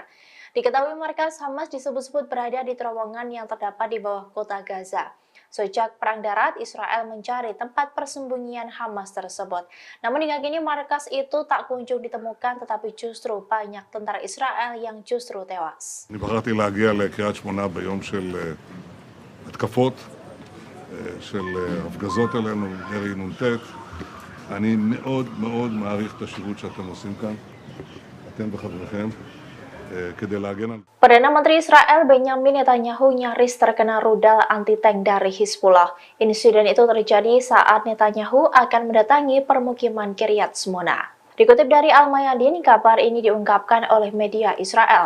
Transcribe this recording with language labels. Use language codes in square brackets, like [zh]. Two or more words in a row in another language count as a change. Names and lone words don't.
[id] Diketahui markas Hamas disebut-sebut berada di terowongan yang terdapat di bawah kota Gaza. Sejak Perang Darat, Israel mencari tempat persembunyian Hamas tersebut. Namun hingga kini markas itu tak kunjung ditemukan, tetapi justru banyak tentara Israel yang justru tewas. [he] אני בחרתי להגיע לקריית שמונה ביום של התקפות, של הפגזות עלינו, ירי נ"ט. אני מאוד מאוד מעריך את השירות שאתם עושים כאן, אתם וחבריכם. [id] Perdana Menteri Israel Benjamin Netanyahu nyaris terkena rudal anti-tank dari Hizbullah. Insiden itu terjadi saat Netanyahu akan mendatangi permukiman Kiryat Shmona. Dikutip dari Al-Mayadin, kabar ini diungkapkan oleh media Israel.